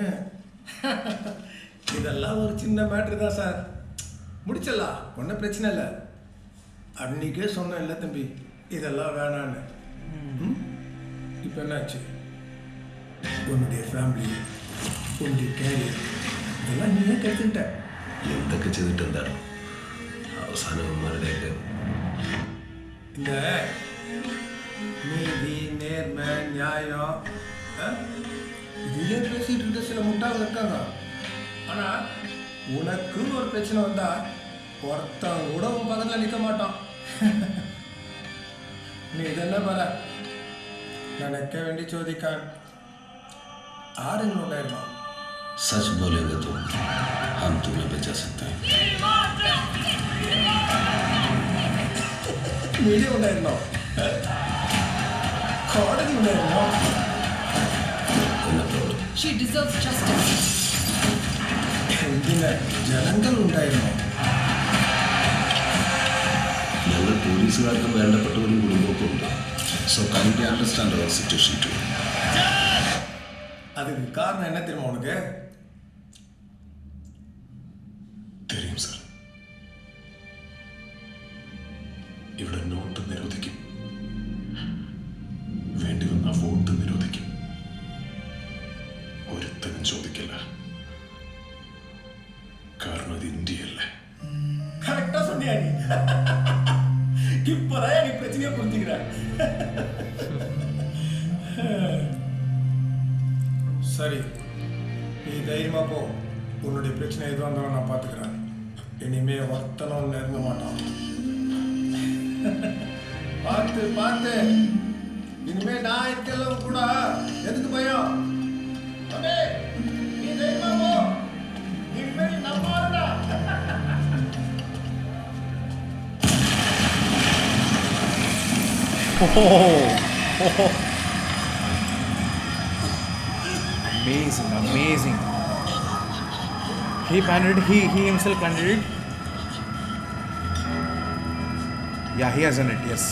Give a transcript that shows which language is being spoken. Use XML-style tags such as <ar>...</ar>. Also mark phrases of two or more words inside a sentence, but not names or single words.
<ta>இதெல்லாம் ஒரு சின்ன மேட்ரு தான் சார், முடிச்சிடலாம், ஒன்றும் பிரச்சனை இல்லை. அன்னைக்கே சொன்னேன் இல்லை தம்பி, இதெல்லாம் வேணான்னு. இப்போ என்னாச்சு? உன்னுடைய ஃபேமிலி, உன்னுடைய கேரியர், இதெல்லாம் நீயே கற்றுக்கிட்ட.</ta> <ml>എന്തൊക്കെ ചെയ്തിട്ടുണ്ടായിരുന്നു അവസാനന്മാരുടെയൊക്കെ</ml> <ta>இந்த நீதி, நேர்மை, நியாயம், இதையே பேசிட்டு இருக்க சில முட்டாள் இருக்காங்க. ஆனால் உனக்குன்னு ஒரு பிரச்சனை வந்தா ஒருத்தன் கூட உன் பக்கத்தில் நிற்க மாட்டான். நீ இதெல்லாம் பார, நினைக்க வேண்டி</ta> <ml>ചോദിക്കാൻ ആരെങ്കിലും</ml> <hi>सच बोलेंगे तो हम तुम्हें बचा सकते हैं.</hi> <ml>മീഡിയ ഉണ്ടായിരുന്നോ? കോടതി ഉണ്ടായിരുന്നോ?</ml> <en>She deserves justice.</en> <ml>എന്തിന് ജനങ്ങൾ ഉണ്ടായിരുന്നോ? ഞങ്ങൾ പോലീസുകാർക്കും വേണ്ടപ്പെട്ടവരും കുടുംബമൊക്കെ ഉണ്ട്.</ml> <en>So kindly understand our situation too.</en> <ta>அதுக்கு காரணம் என்ன தெரியுமா உனக்கு? தெரியும் സാർ.</ta> <ml>ഇവിടെ നോട്ട് നിരോധിക്കും, വേണ്ടി വന്ന വോട്ട് നിരോധിക്കും. ഒരുത്തനും ചോദിക്കില്ല, കാരണം ഇത് ഇന്ത്യയല്ലേ.</ml> <ta>கரெக்டா சொன்னியா நீ? இப்பதான் நீ பிரச்சனையை புரிஞ்சுக்கிற. சரி, நீ தைரியமா போ. உன்னுடைய பிரச்சனை எதுவும் இருந்தாலும் நான் பார்த்துக்கிறேன். இனிமே ஒருத்தனும் நெருங்க மாட்டான். பார்த்து பார்த்து, இனிமே நான் இருக்கெல்லாம் கூட எதுக்கு பயம்? நீ தைரியமா போ. இனிமே நம்ம</ta> <en>Amazing. He planted it. He himself planted it. Yeah, he has done it. Yes.</en>